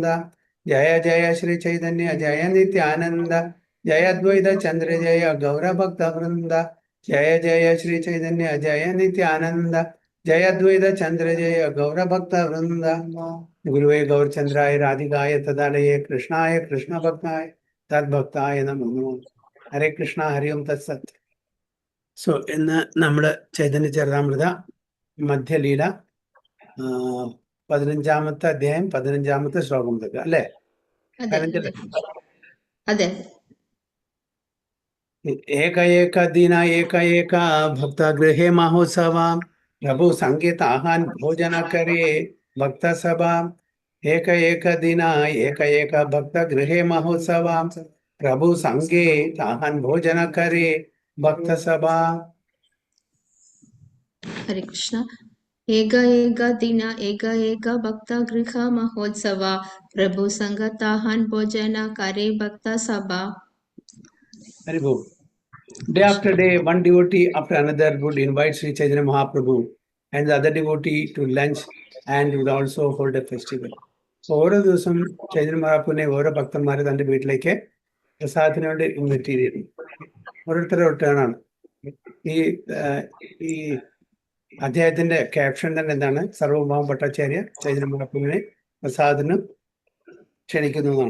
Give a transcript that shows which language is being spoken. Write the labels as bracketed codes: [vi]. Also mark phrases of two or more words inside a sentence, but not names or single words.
[sa] जय जय श्री चैतन्य जय नित्यानंद जय अद्वैत चंद्र जय गौरभक्त वृंद। जय जय श्री चैतन्य जय नित्यानंद जय अद्वैत चंद्र जय गौरभक्त वृंद। गुरुवे गौरचंद्राय राधिकाय तदालये कृष्णाय कृष्ण भक्ताय തദ്ഭക്തായ നമോ. ഹരേ കൃഷ്ണ ഹരി ഓം തത്സത്. [ml] സോ ഇന്ന് നമ്മുടെ ചൈതന്യ ചരിതാമൃത മധ്യലീല 15-ാമത്തെ അധ്യായം 15-ാമത്തെ ശ്ലോകം മുതൽ അല്ലേ? അതെ. [bn] এক এক দিন এক এক ভক্ত গৃহে মহোৎসব প্রভু সংগীত আহান ভোজন করে ভক্ত সভা। এক দিন এক ভক্ত গৃহে মহোৎসব প্রভু সংগীত আহান ভোজন করে ভক্ত সভা. [sa] हरे कृष्ण. [bn] এক এক দিন এক এক ভক্ত গৃহ মহোৎসব প্রভু সংগতাহন্ ভোজন করে ভক্ত সভা. [en] Very good. Day after day, one devotee after another would invite Sri Chaitanya Mahaprabhu and the other devotee to lunch and would also hold a festival. [ml] ഓരോ ദിവസം ചൈതന്യ മഹാപ്രഭുവിനെ ഓരോ ഭക്തന്മാരെ തന്റെ വീട്ടിലേക്ക് പ്രസാദത്തിന് വേണ്ടി ഇൻവൈറ്റ് ചെയ്തിരുന്നു. ഓരോരുത്തരുടെ റിട്ടേണാണ്. ഈ അദ്ദേഹത്തിന്റെ ക്യാപ്ഷൻ തന്നെ എന്താണ്? സർവഭൗമ ഭട്ടാചാര്യ ചൈതന്യ മഹാപ്രഭുവിനെ പ്രസാദത്തിന് ക്ഷണിക്കുന്നതാണ്.